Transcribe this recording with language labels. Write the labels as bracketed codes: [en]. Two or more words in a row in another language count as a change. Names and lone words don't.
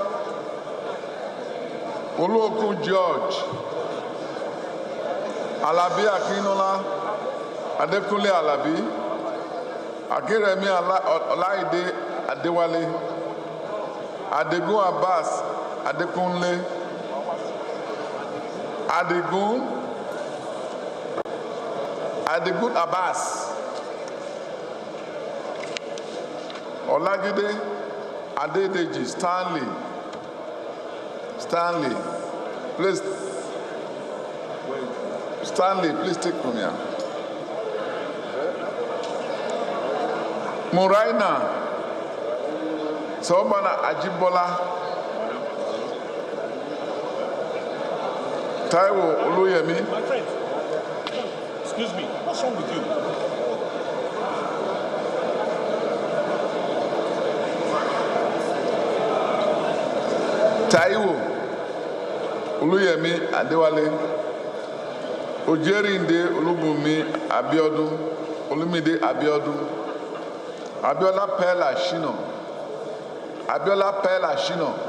[en] Oluoku George, Alabi Akinola, Adekunle Alabi, Akiremi Olaide Adewale, Adegun Abbas Adekunle, Adegun Abbas, Olajide Adedeji Stanley, please, please take from here. Muraina Sobana Ajibola, Taiwo Oluyemi. My friend, excuse me, what's wrong with you? Taiwo Oluyemi Adewale, Ojerinde Olubumi Abiodun, Olumide Abiodun, Abiola Pella Shino,